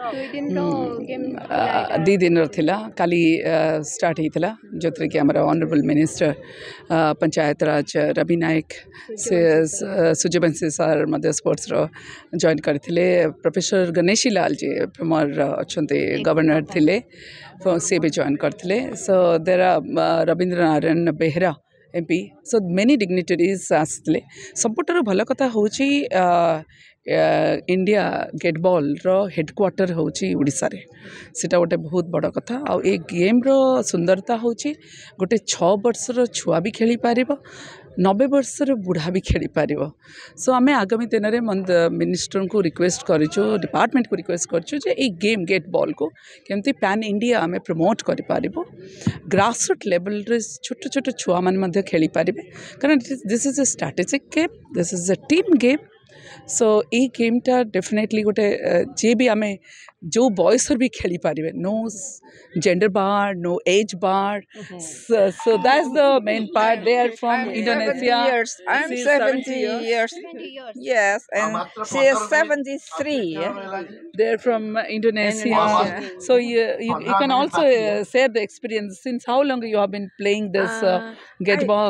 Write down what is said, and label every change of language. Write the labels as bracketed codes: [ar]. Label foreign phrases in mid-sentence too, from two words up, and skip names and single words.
[or] 2 ଦିନର ଥିଲା କାଲି ଷ୍ଟାର୍ଟ ହେଇଥିଲା ଯେଉଁଥିରେ କି ଆମର [en] honorable minister [or] ପଞ୍ଚାୟତ ରାଜ ରବି ନାୟକ ସେ ସୂର୍ଯ୍ୟବଂଶୀ ସାର୍ ମଧ୍ୟ ସ୍ପୋର୍ଟସର ଜଏନ୍ କରିଥିଲେ ପ୍ରଫେସର ଗଣେଶୀ ଲାଲ ଯେ ଫର୍ମର ଅଛନ୍ତି ଗଭର୍ଣ୍ଣର ଥିଲେ ସେ ବି ଜଏନ୍ କରିଥିଲେ ସୋ ଦେର୍ ରବୀନ୍ଦ୍ର ନାରାୟଣ ବେହେରା MP [en] so many dignitaries [or] ଆସିଥିଲେ ସବୁଠାରୁ ଭଲ କଥା ହେଉଛି ଇଣ୍ଡିଆ ଗେଟ୍ ବଲ୍ର ହେଡ଼କ୍ୱାର୍ଟର ହେଉଛି ଓଡ଼ିଶାରେ ସେଇଟା ଗୋଟେ ବହୁତ ବଡ଼ କଥା ଆଉ ଏ ଗେମ୍ର ସୁନ୍ଦରତା ହେଉଛି ଗୋଟେ 6 ବର୍ଷର ଛୁଆ ବି ଖେଳିପାରିବ 90 ବର୍ଷର ବୁଢ଼ା ବି ଖେଳିପାରିବ ସୋ ଆମେ ଆଗାମୀ ଦିନରେ ମିନିଷ୍ଟରଙ୍କୁ ରିକ୍ୱେଷ୍ଟ କରିଛୁ ଡିପାର୍ଟମେଣ୍ଟକୁ ରିକ୍ୱେଷ୍ଟ କରିଛୁ ଯେ ଏଇ ଗେମ୍ ଗେଟ୍ ବଲ୍କୁ କେମିତି [en] pan India [or] ଆମେ ପ୍ରମୋଟ୍ କରିପାରିବୁ [en] grassroot levelରେ [or] ଛୋଟ ଛୋଟ ଛୁଆମାନେ ମଧ୍ୟ ଖେଳିପାରିବେ କାରଣ [en] This is a strategic game this is a team game [or] ସୋ ଏଇ ଗେମ୍ଟା ଡେଫିନେଟଲି ଗୋଟେ ଯିଏ ବି ଆମେ ଯେଉଁ ବୟସରେ ବି ଖେଳିପାରିବେ [en] No gender bar no age bar so that's the main part they are from I'm 70 Indonesia. years. I'm She's 70 years. Yes, and she is 73. they're from Indonesia. Indonesia. So you can also share the experience since how long you have been playing this get ball.